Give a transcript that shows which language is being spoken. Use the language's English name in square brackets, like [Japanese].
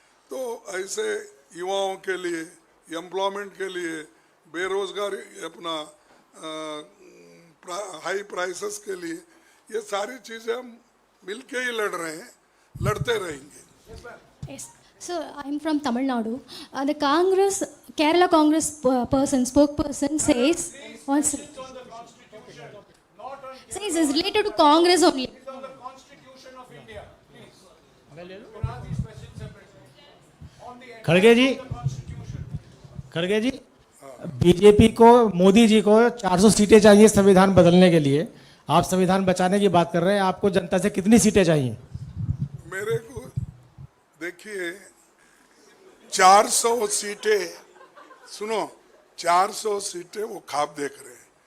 [Hindi] तो ऐसे युवाओं के लिए, एम्प्लॉयमेंट के लिए, बेरोजगारी, अपना हाई प्राइसेस के लिए, ये सारी चीज़ें हम मिलके ही लड़ रहे हैं, लड़ते रहेंगे। [English] Yes. So I'm from Tamil Nadu. The Kerala Congress spokesperson says it's related to Congress only. It's on the Constitution of India. Please. You can ask these questions separately. On the [Hindi] खड़गे जी, खड़गे जी, BJP को, मोदी जी को 400 सीटें चाहिए संविधान बदलने के लिए। आप संविधान बचाने की बात कर रहे हैं, आपको जनता से कितनी सीटें चाहिए? मेरे को देखिए, 400 सीटें, सुनो, 400 सीटें वो ख्वाब देख रहे हैं।